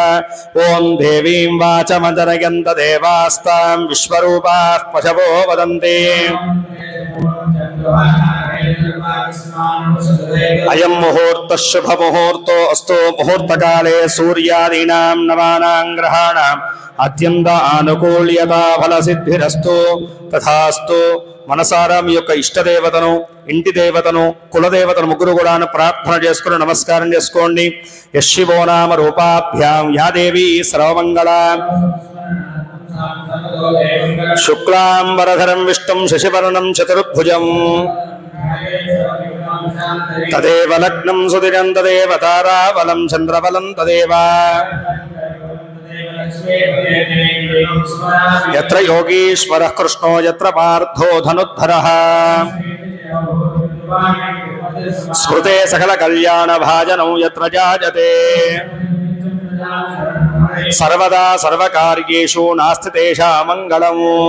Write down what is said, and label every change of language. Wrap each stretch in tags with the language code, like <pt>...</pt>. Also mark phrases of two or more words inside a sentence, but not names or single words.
<sa>ओं देवीं वाचमजनयन्त देवास्तां विश्वरूपाः पशवो वदन्ति। अयं मुहूर्तः शुभ मुहूर्तो अस्तु। मुहूर्तकाले सूर्यादीनां नवानां ग्रहाणाम् अत्यन्त आनुकूल्यता फलसिद्धिरस्तु तथास्तु।</sa> <te>మనసారా మీ యొక్క ఇష్టదేవతను, ఇంటి దేవతను, కులదేవతను ముగ్గురు కూడా ప్రార్థన చేసుకుని నమస్కారం చేసుకోండి.</te> <sa>యశివో నామ రూపాభ్యాం యా దేవీ సర్వమంగళ శుక్లాం వరధరం విష్ణుం శశివర్ణం చతుర్భుజం తదేవ లగ్నం సుదిరం తదేవ తారాబలం చంద్రబలం తదేవ यत्र योगीश्वरः कृष्णो यत्र पार्थो धनुद्धरः स्मृते सकल कल्याण भाजनौ यत्र जायते सर्वदा सर्वकार्येषु नास्ति तेषां मङ्गलम्</sa>